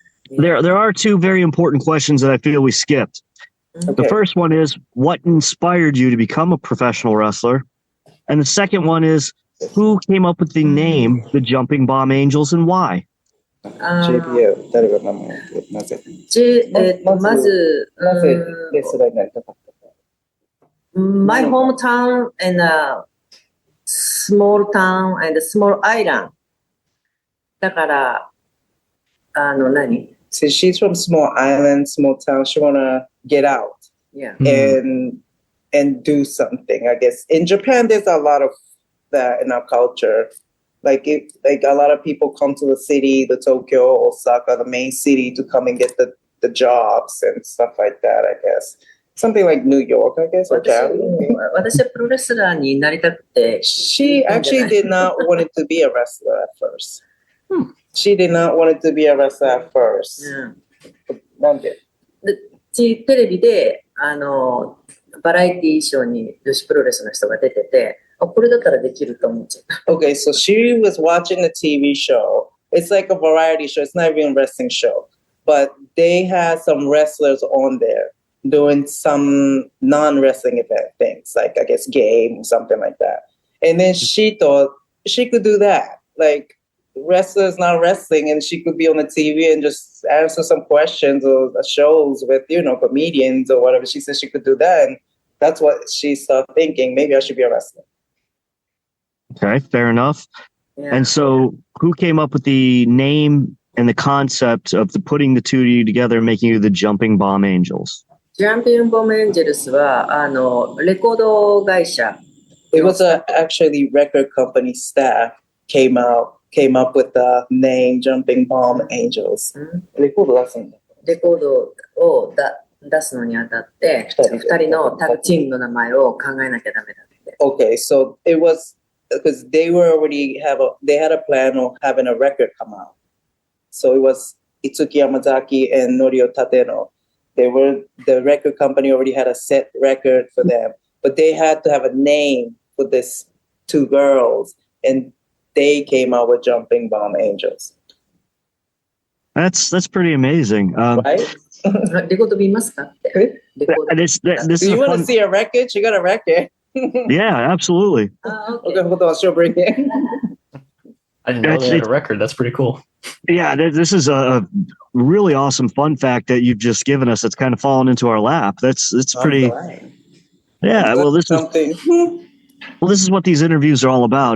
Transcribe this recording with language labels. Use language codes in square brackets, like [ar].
[en] There are two very important questions that I feel we skipped. Okay. The first one is, what inspired you to become a professional wrestler? And the second one is, who came up with the name, the Jumping Bomb Angels, and why? [ja] JBL 誰が名前なぜまずなぜレスラーになりたかったか。 [en] My hometown and a small town and a small island. [ja] だから何 [en] So she's from small island, small town. She wanna get out, yeah, and do something. I guess in Japan, there's a lot of that in our culture. Like a lot of people come to the city, the Tokyo, Osaka, the main city, to come and get the jobs and stuff like that. I guess something like New York, I guess. [ja] 私はプロレスラーになりたくて。 [en] She actually did not want it to be a wrestler at first. She did not want it to be a wrestler at first. [ja] なんで？テレビでバラエティーショーに女子プロレスの人が出てて、これだったらできると思っちゃった。 [en] Okay, so she was watching the TV show. It's like a variety show. It's not even a wrestling show. But they had some wrestlers on there doing some non-wrestling event things, like I guess game or something like that. And then she thought she could do that. Like wrestlers not wrestling, and she could be on the TV and just answer some questions or shows with, comedians or whatever. She said she could do that. And that's what she started thinking. Maybe I should be a wrestler. Okay, fair enough. Yeah. And so who came up with the name and the concept of putting the two of you together and making you the Jumping Bomb Angels? [ja] ジャンピングボムエンジェルスは、レコード会社。 [en] It was actually record company staff came up with the name Jumping Bomb Angels. [ja] レコード出すんだ。レコードを出すのにあたって、2人のタッグチームの名前を考えなきゃダメだって。 [en] Okay, so it was because they had a plan of having a record come out. So it was Itsuki Yamazaki and Norio Tateno. The record company already had a set record for them, but they had to have a name for this two girls, and they came out with Jumping Bomb Angels. That's pretty amazing. Right? [ja] レコード見ますかって。レコード [en] Do you want to see a record? You got a record. Yeah, absolutely. Okay, hold on, she'll bring it. I didn't know they had a record. That's pretty cool. Yeah, this is a really awesome fun fact that you've just given us. That's kind of fallen into our lap. It's pretty. Yeah, well, this is what these interviews are all about.